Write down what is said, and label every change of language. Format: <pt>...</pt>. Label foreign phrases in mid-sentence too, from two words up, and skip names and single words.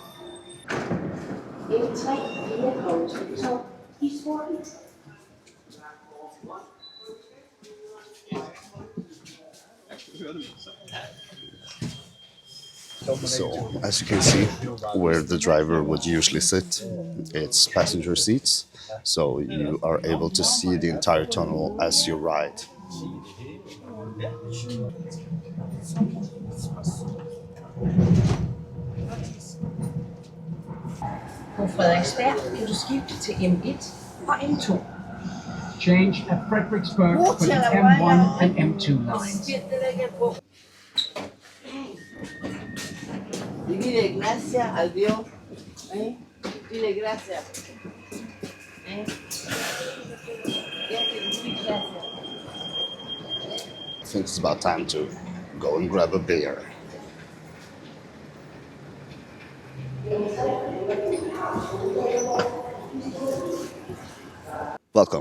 <en>So, as you can see, where the driver would usually sit, it's passenger seats. So you are able to see the entire tunnel as you ride.</en> <da>På Frederiksberg kan du skifte til M1 og M2.</da> <en>Change at Fredericksburg for the M1 and M2 lines.</en> <es>Dile gracias al Dios. Dile gracias.</es> <en>I think it's about time to go and grab a beer. Welcome.</en>